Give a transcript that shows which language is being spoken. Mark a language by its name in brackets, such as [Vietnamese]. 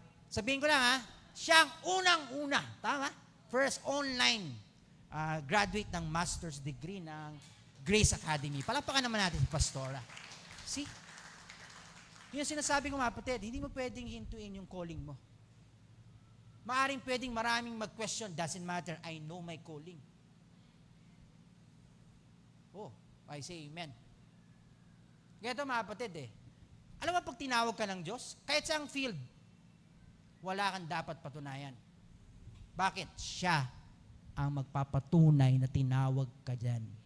[Filipino] Sabihin ko lang siya ang unang-una. Tama? [English] First online graduate ng master's degree ng Grace Academy. [Filipino] Palapakan naman natin si Pastora. See? Yun yung sinasabi ko mga kapatid, hindi mo pwedeng hintuin yung calling mo. Maaring pwedeng maraming mag-question, [English] doesn't matter, I know my calling. Oh, I say amen. [Filipino] Ganito mga kapatid alam mo pag tinawag ka ng Diyos, kahit saang field, wala kang dapat patunayan. Bakit? Siya ang magpapatunay na tinawag ka dyan.